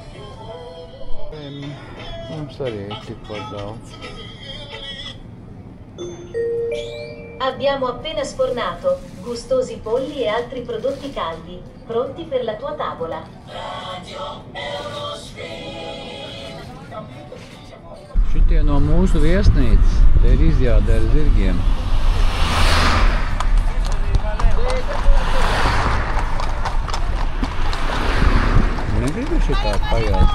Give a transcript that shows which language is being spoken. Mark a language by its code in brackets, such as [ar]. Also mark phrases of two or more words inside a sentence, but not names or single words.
[lv] Mums arī ir tikpat daudz. [it] Abbiamo appena sfornato gustosi polli e altri prodotti caldi, pronti per la tua tavola. [lv] Šitie no mūsu viesnīcas, te ir izjāde ar zirgiem. Negribu šitā pajāt.